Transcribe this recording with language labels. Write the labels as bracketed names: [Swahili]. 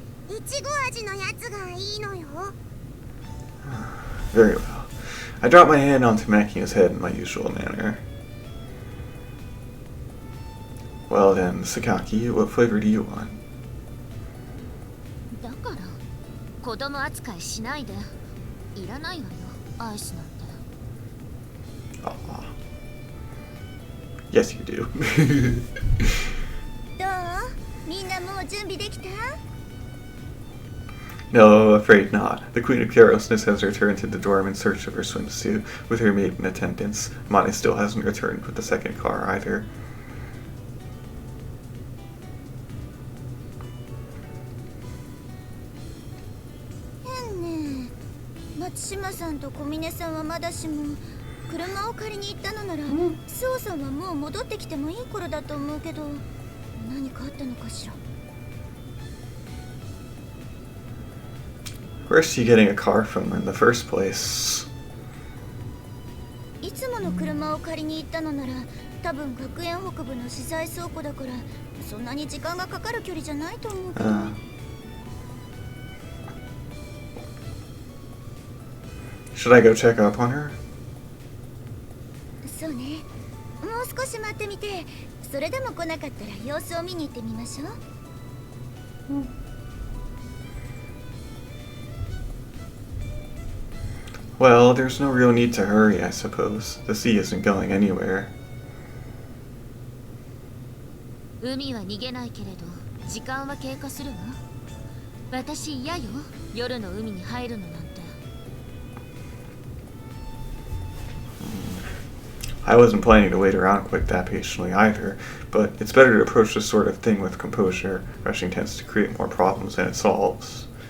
[Japanese] いちご味のやつがいいのよ。 [English] Very well. I dropped my hand onto Makina's head in my usual manner. Well then, Sakaki, what flavor do you want? [Japanese] だから子供扱いしないで。いらないわよ、アイスなんて。 [English] Aw. Yes, you do. [Japanese] どう？みんなもう準備できた？ [English] No, afraid not. The Queen of Carelessness has returned to the dorm in search of her swimsuit with her maid in attendance. Monty still hasn't returned with the second car either. [Japanese] 松島さんと小峰さんはまだしも、車を借りに行ったのなら、スオさんはもう戻ってきてもいい頃だと思うけど、何かあったのかしら。 [English] Where's she getting a car from in the first place? [Japanese] いつもの車を借りに行ったのなら、多分学園北部の資材倉庫だから、そんなに時間がかかる距離じゃないと思うけど。 [English] Should I go check up on her? [Japanese] そうね。もう少し待ってみて、それでも来なかったら様子を見に行ってみましょう。 [English] Well, there's no real need to hurry, I suppose. The sea isn't going anywhere. [Japanese] 海は逃げないけれど時間は経過するわ。私嫌よ、夜の海に入るのなんて。 [English] I wasn't planning to wait around quite that patiently either, but it's better to approach this sort of thing with composure. Rushing tends to create more problems than it solves.